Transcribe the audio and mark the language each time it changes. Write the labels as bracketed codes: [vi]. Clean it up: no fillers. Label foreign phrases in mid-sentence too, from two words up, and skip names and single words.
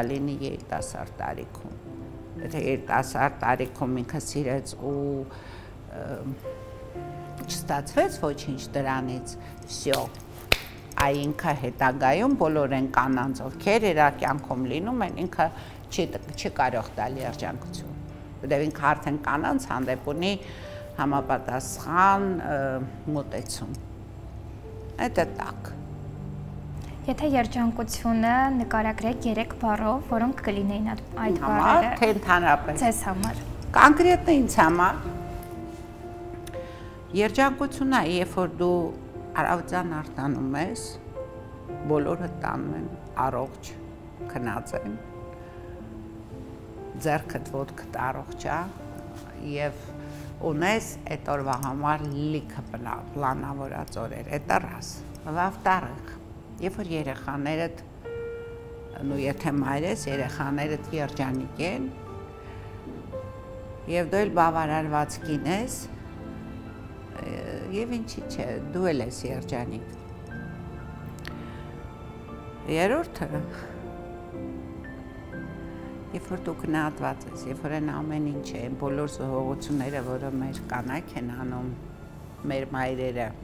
[hy] լինի երիտասարդ տարիքում, եթե երիտասարդ տարիքում ինքը սիրեց ու չստացվեց ոչինչ դրանից, վсё, այ ինքը հետագայում բոլոր են կանանց, ովքեր իր կյանքում լինում են, ինքը չի կարող տալ երջանկություն, որտեղ ինքը արդեն կանանց հանդեպ ունի համապատասխան մոտեցում, [ru] это так. [hy] Եթե երջանկությունը նկարագրեք 3 բառով, որոնք կլինեին այդ բառերը։ Համար, թե ընդհանրապես։ Ձեզ համար։ Կոնկրետ ինձ համար երջանկությունն է, երբ որ դու առավոտյան արտանում ես, բոլորը տանում են առողջ, քնած են, ձեռքդ ոտքդ առողջ է եւ ունես այդ օրվա համար լիքը պլանավորած օրեր, [ru] это раз. Во-вторых, [hy] երբ որ երեխաներդ, նու եթե մայր ես, երեխաներդ երջանիկ են, եւ դու էլ բավարարված կին ես, եւ ինչի՞ չէ, դու էլ ես երջանիկ։ Երրորդը, երբ որ դու գնահատված ես, երբ որ այն ամեն ինչ է, բոլոր զոհողությունները, որը մեր կանայք են անում, մեր մայրերը,